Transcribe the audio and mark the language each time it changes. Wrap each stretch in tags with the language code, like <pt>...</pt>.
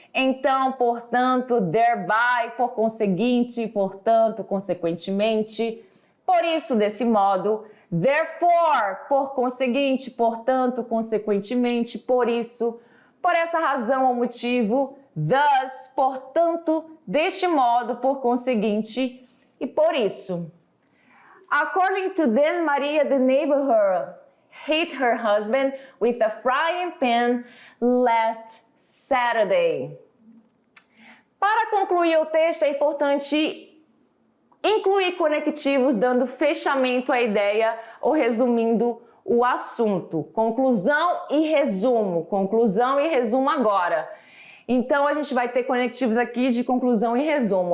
<pt>Então, portanto, thereby, por conseguinte, portanto, consequentemente, por isso, desse modo, therefore, por conseguinte, portanto, consequentemente, por isso, por essa razão ou motivo, thus, portanto, deste modo, por conseguinte, e por isso.</pt> <en>According to them, Maria, the neighborhood, hit her husband with a frying pan last Saturday.</en> <pt>Para concluir o texto, é importante incluir conectivos, dando fechamento à ideia ou resumindo o assunto. Conclusão e resumo agora. Então, a gente vai ter conectivos aqui de conclusão e resumo.</pt>